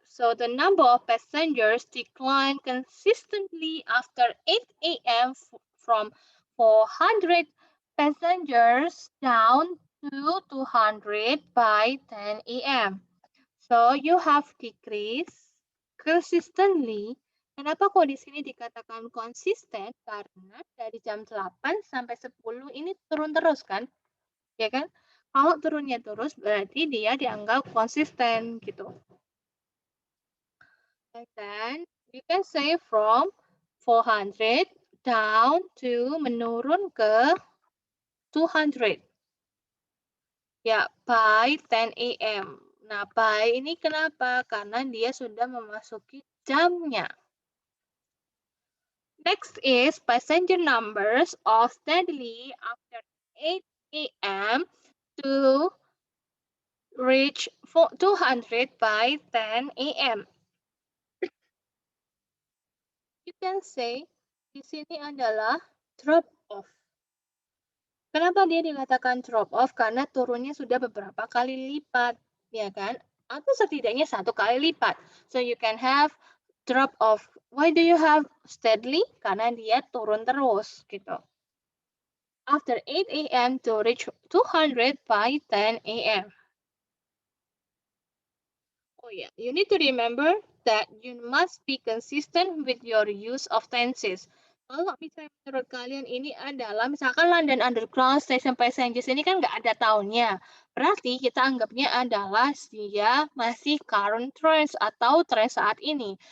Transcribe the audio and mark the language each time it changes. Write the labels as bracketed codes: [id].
[en] So the number of passengers declined consistently after 8 a.m. from 400 passengers down to 200 by 10 a.m. So you have decreased consistently. [id] Kenapa kok di sini dikatakan konsisten? Karena dari jam 8 sampai 10 ini turun terus kan? Ya kan? Kalau turunnya terus berarti dia dianggap konsisten gitu. [en] And then you can say from 400 down to [id] menurun ke 200. Ya, by 10 a.m. Nah, by ini kenapa? Karena dia sudah memasuki jamnya. [en] Next is passenger numbers of steadily after 8 a.m. to reach 200 by 10 a.m. You can say [id] di sini adalah [en] drop off. [id] Kenapa dia dikatakan drop off? Karena turunnya sudah beberapa kali lipat, ya kan? Atau setidaknya satu kali lipat. [en] So you can have drop off. Why do you have steadily? [id] Karena dia turun terus, gitu. [en] After 8 a.m. to reach 200 by 10 a.m. Oh yeah, you need to remember that you must be consistent with your use of tenses. [id] Kalau misalnya menurut kalian ini adalah misalkan London Underground Station Passengers ini kan nggak ada tahunnya. Berarti kita anggapnya adalah dia masih current tense atau tense saat ini.